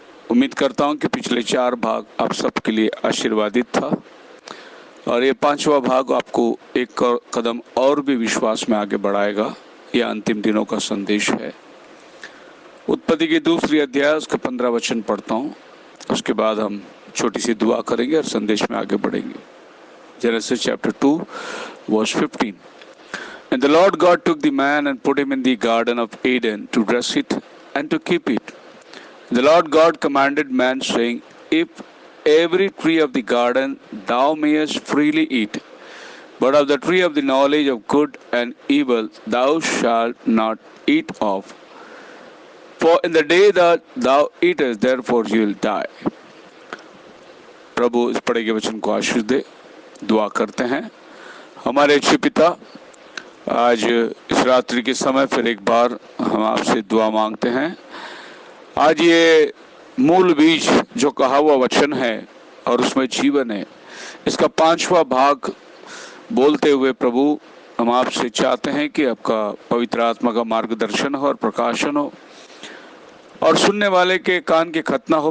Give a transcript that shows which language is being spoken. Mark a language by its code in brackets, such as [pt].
[hi] उम्मीद करता हूँ कि पिछले 4 भाग आप सबके लिए आशीर्वादित था और ये 5वां भाग आपको एक कदम और भी विश्वास में आगे बढ़ाएगा। यह अंतिम दिनों का संदेश है। उत्पत्ति की 2 अध्याय उसके 15 वचन पढ़ता हूँ, उसके बाद हम छोटी सी दुआ करेंगे और संदेश में आगे बढ़ेंगे। [en] Genesis chapter 2 verse 15. And the Lord God took the man and put him in the garden of Eden to dress it and to keep it. The Lord God commanded man, saying, If every tree of the garden thou mayest freely eat, but of the tree of the knowledge of good and evil thou shalt not eat of. For in the day that thou eatest, therefore you will die. [hi] प्रभु इस पढ़े गए वचन को आशीष दे। दुआ करते हैं। हमारे अच्छे पिता, आज इस रात्रि के समय फिर एक बार हम आपसे दुआ मांगते हैं। आज ये मूल बीज जो कहा हुआ वचन है और उसमें जीवन है, इसका 5वां भाग बोलते हुए प्रभु हम आपसे चाहते हैं कि आपका पवित्र आत्मा का मार्गदर्शन हो और प्रकाशन हो और सुनने वाले के कान के खतना हो।